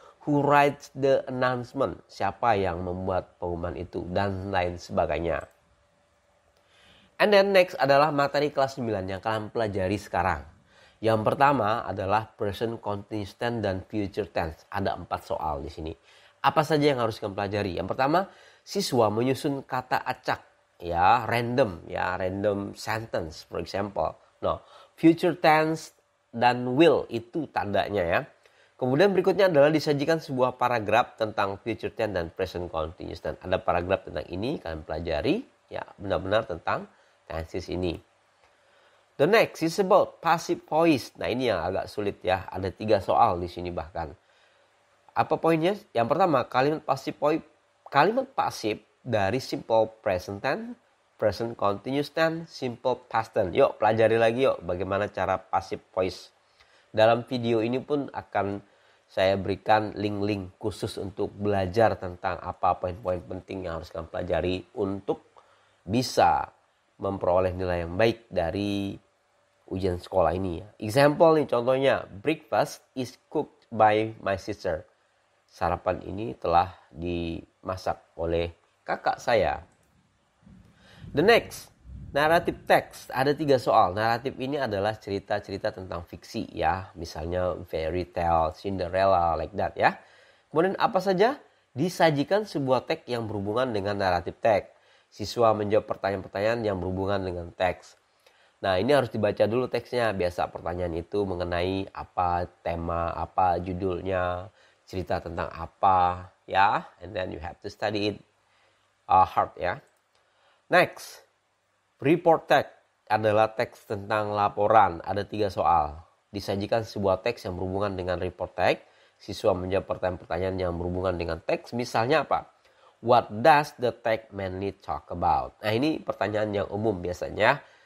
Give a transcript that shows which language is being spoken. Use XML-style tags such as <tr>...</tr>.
<en>Who writes the announcement?</en> <id>Siapa yang membuat pengumuman itu? Dan lain sebagainya. And then next adalah materi kelas 9 yang kalian pelajari sekarang. Yang pertama adalah present continuous tense dan future tense. Ada 4 soal di sini. Apa saja yang harus kalian pelajari? Yang pertama, siswa menyusun kata acak ya,</id> <en>random sentence for example.</en> <id>No, future tense dan will itu tandanya ya. Kemudian berikutnya adalah disajikan sebuah paragraf tentang future tense dan present continuous tense. Ada paragraf tentang ini kalian pelajari ya, benar-benar tentang tenses ini.</id> <en>The next is about passive voice.</en> <id>Nah, ini yang agak sulit ya. Ada 3 soal di sini bahkan. Apa poinnya? Yang pertama, kalimat pasif dari simple present tense, present continuous tense, simple past tense. Yuk, pelajari lagi yuk bagaimana cara passive voice. Dalam video ini pun akan saya berikan link-link khusus untuk belajar tentang apa poin-poin penting yang harus kalian pelajari untuk bisa memperoleh nilai yang baik dari ujian sekolah ini.</id> <en>Example nih contohnya, breakfast is cooked by my sister.</en> <id>Sarapan ini telah dimasak oleh kakak saya.</id> <en>The next, narrative text.</en> <id>Ada 3 soal. Naratif ini adalah cerita-cerita tentang fiksi ya. Misalnya fairy tale, Cinderella, like that ya. Kemudian apa saja? Disajikan sebuah teks yang berhubungan dengan naratif teks. Siswa menjawab pertanyaan-pertanyaan yang berhubungan dengan teks. Nah, ini harus dibaca dulu teksnya. Biasa pertanyaan itu mengenai apa tema, apa judulnya, cerita tentang apa ya,</id> <en>and then you have to study it hard</en> <id>ya. Next, report text adalah teks tentang laporan. Ada 3 soal. Disajikan sebuah teks yang berhubungan dengan report text. Siswa menjawab pertanyaan-pertanyaan yang berhubungan dengan teks. Misalnya apa?</id> <en>What does the text mainly talk about?</en> <id>Nah, ini pertanyaan yang umum biasanya.</id>